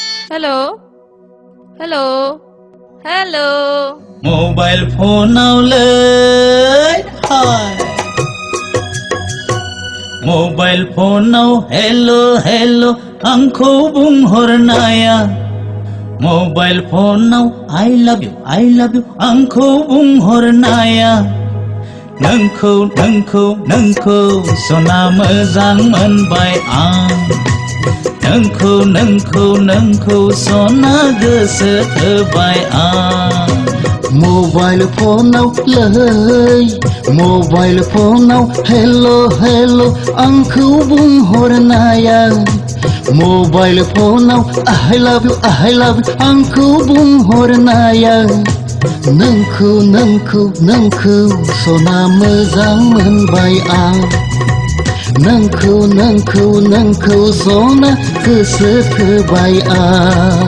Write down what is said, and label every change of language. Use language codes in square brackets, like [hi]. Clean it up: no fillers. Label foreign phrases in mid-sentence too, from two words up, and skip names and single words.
[en] hello hello hello [brx] मबाइल फनावलै हाय मबाइल फनाव [en] hello hello [brx] आंखौ बुंहरनाया मबाइल फनाव [en] I love you [brx] आंखौ बुंहरनाया नोंखौ सना मोजां मोनबाय आं नोंखौ सना गोसो थोबाय आं मबाइल फनाव [en] hello hello [brx] आंखौ बुंहरनाया मबाइल फनाव [en] I love you [brx] आंखौ बुंहरनाया नोंखौ सना मोजां मोनबाय आं नोंखौ सना गोसो थोबाय आं